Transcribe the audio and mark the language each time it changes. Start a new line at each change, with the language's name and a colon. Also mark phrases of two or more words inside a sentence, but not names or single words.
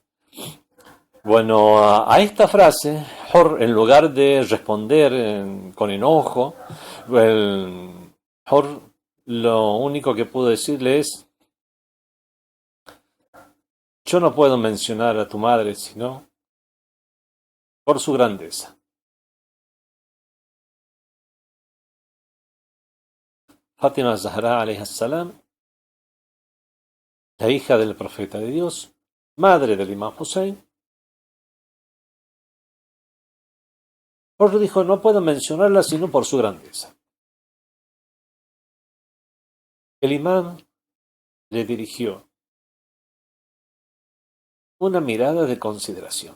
Spanish: Bueno, a esta frase, Hur, en lugar de responder con enojo, Hur lo único que pudo decirle es, yo no puedo mencionar a tu madre sino por su grandeza. Fátima Zahra,
Arabic: عليه السلام,
Spanish: la hija del profeta de Dios, madre del imán Hussein, Hur dijo, no puedo mencionarla sino por su grandeza. El imán le dirigió una mirada de consideración.